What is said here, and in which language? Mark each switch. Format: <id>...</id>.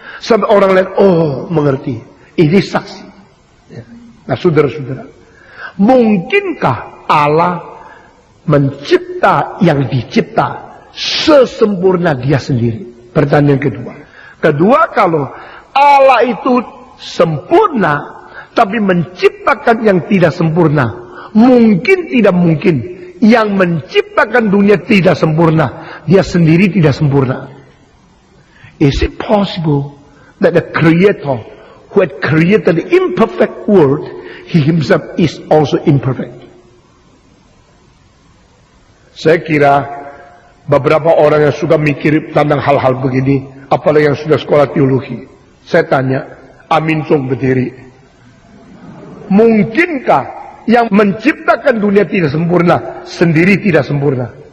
<id>Sampai orang lain, oh mengerti. Ini saksi. Nah saudara-saudara, mungkinkah Allah mencipta yang dicipta sesempurna dia sendiri? Pertanyaan kedua. Kedua, kalau Allah itu sempurna tapi menciptakan yang tidak sempurna, mungkin tidak mungkin yang menciptakan dunia tidak sempurna, dia sendiri tidak sempurna.</id> <en>Is it possible that the Creator who had created the imperfect world, He Himself is also imperfect?</en> <id>Saya kira beberapa orang yang suka mikir tentang hal-hal begini, apalagi yang sudah sekolah teologi, saya tanya, amin song berdiri. Mungkinkah yang menciptakan dunia tidak sempurna, sendiri tidak sempurna?</id>